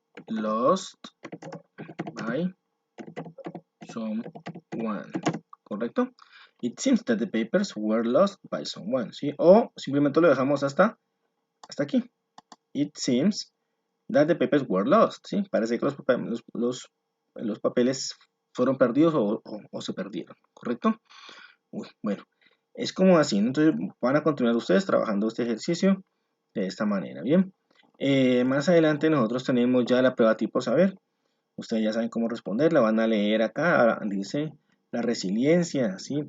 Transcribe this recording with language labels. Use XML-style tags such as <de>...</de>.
<en>lost by someone, ¿correcto? It seems that the papers were lost by someone, ¿sí?</en> <es>O simplemente lo dejamos hasta aquí.</es> <en>It seems that the papers were lost, ¿sí?</en> <es>Parece que los papeles fueron perdidos o se perdieron, ¿correcto? Bueno, es como así, ¿no? Entonces van a continuar ustedes trabajando este ejercicio de esta manera, ¿bien? Más adelante nosotros tenemos ya la prueba tipo saber. Ustedes ya saben cómo responderla, van a leer acá, dice la resiliencia, ¿sí?</es>